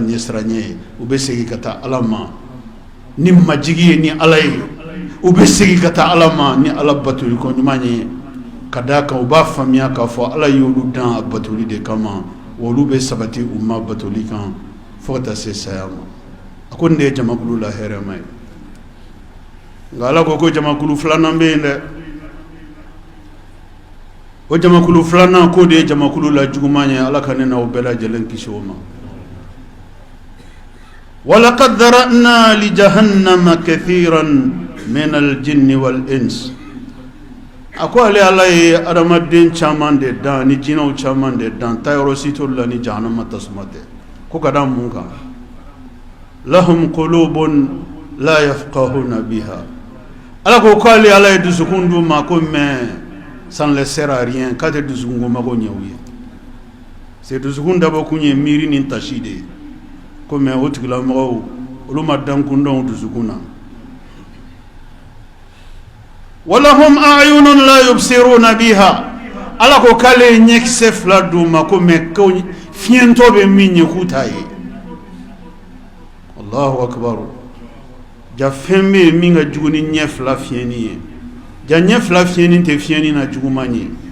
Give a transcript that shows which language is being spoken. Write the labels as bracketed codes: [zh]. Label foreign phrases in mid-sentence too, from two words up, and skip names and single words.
[bm] ɲɛsiranɲɛ ye u bɛ segin ka taa ala ma ni majigi ye ni ala ye u bɛ segin ka taa ala ma ni ala batoli ko ɲuman ye ka d'a kan u b'a faamuya k'a fɔ ala y'olu dan a batoli de kama wa olu bɛ sabati u ma batoli kan fo ka taa se saya ma a ko nin de ye jamakulu la hɛrɛma ye nka ala ko jamakulu filanan bɛ yen dɛ o jamakulu filanan ko de ye jamakulu la juguman ye ala ka ne n'aw bɛɛ lajɛlen kisi o ma [ar] walaqad dhara'na li jahannama kathiran min al-jinni wal ins [bm] a ko ale ala ye adamaden caman de dan ni jinɛw caman de dan tayɔrɔ si t'olu la ni jahannama tasuma tɛ ko ka da mun kan [ar] lahum qulubun la yafqahuna biha [bm] ala ko k'ale ala ye dusukun d'u ma ko [fr] mais ça ne les sert à rien [bm] k'a tɛ dusukun ko mago ɲɛ u ye c'est dusukun dabɔ kun ye miiri ni tasi de ye ko mais o tigilamɔgɔw olu ma dankun dɔn dusukun na [ar] walahum a'yunun la yubsiruna biha [bm] ala ko k'ale ye ɲɛkisɛ 2 d'u ma ko mais ko fiɲɛtɔ bɛ min ye k'u t'a ye [ar] allahu akbar [bm] ja fɛn bɛ yen min ka jugu ni ɲɛ 2 fiɲɛni ye ja ɲɛ 2 fiɲɛni tɛ fiɲɛni na juguman ye